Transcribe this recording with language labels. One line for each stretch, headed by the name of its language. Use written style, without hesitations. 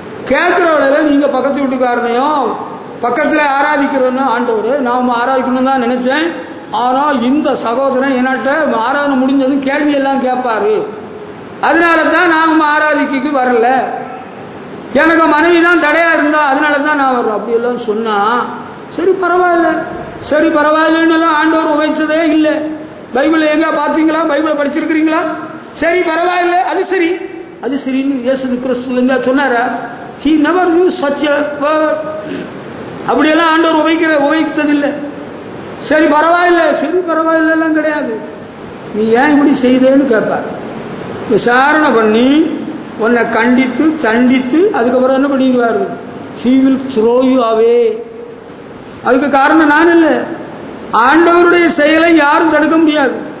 Tamil: கேட்கிறவள நீங்கள் பக்கத்து வீட்டுக்காரனையும் பக்கத்தில் ஆராதிக்கிறவனும், ஆண்டவர் நாம் ஆராதிக்கணும் தான் நினைச்சேன், ஆனால் இந்த சகோதரன் என்கிட்ட ஆராதனை முடிஞ்சதும் கேள்வியெல்லாம் கேட்பாரு, அதனால தான் நாம் ஆராதிக்கு வரல, எனக்கு மனைவி தான் தடையா இருந்தா அதனால தான் நான் வரல அப்படியெல்லாம் சொன்னா, சரி பரவாயில்ல, சரி பரவாயில்லன்னு ஆண்டவர் உபயோகிச்சதே இல்லை. பைபிள் எங்க பார்த்தீங்களா? பைபிளை படிச்சிருக்கிறீங்களா? சரி பரவாயில்ல, அது சரி, அது சரின்னு இயேசு கிறிஸ்து எங்க சொன்னாரா?
English: He never used such a word.
Tamil: அப்படியெல்லாம் ஆண்டவர் உபயோகித்ததில்லை. சரி பரவாயில்ல, சரி பரவாயில்ல எல்லாம் கிடையாது. நீ ஏன் இப்படி செய்தேன்னு கேட்பார். விசாரணை பண்ணி உன்னை கண்டித்து தண்டித்து அதுக்கப்புறம் என்ன பண்ணிடுவார்?
English: He will throw you away.
Tamil: அதுக்கு காரணம் நான் இல்லை, ஆண்டவருடைய செயலை யாரும் தடுக்க முடியாது.